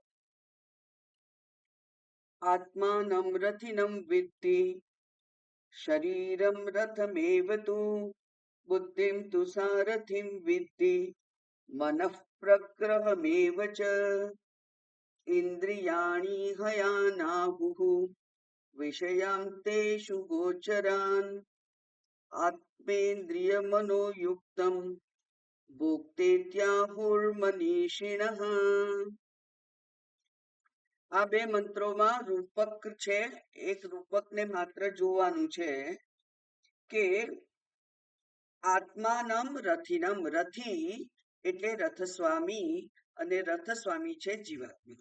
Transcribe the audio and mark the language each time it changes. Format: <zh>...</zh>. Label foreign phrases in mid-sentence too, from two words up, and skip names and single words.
<sa>आत्मानं रथिनं विद्धि शरीरं रथमेव तु बुद्धिं तु सारथिं विद्धि मनः प्रग्रहमेव च। इन्द्रियाणि हयानाहुः विषयान् तेषु गोचरान् आत्मेन्द्रियमनोयुक्तं ભોક્તેત્યાહુર્મનીષિણઃ।</sa> <gu>આ બે મંત્રોમાં રૂપક છે, એક રૂપકને માત્ર જોવાનું છે કે</gu> <sa>આત્માનમ રથિનમ,</sa> <gu>રથી એટલે રથસ્વામી અને રથસ્વામી છે જીવાત્મા।</gu>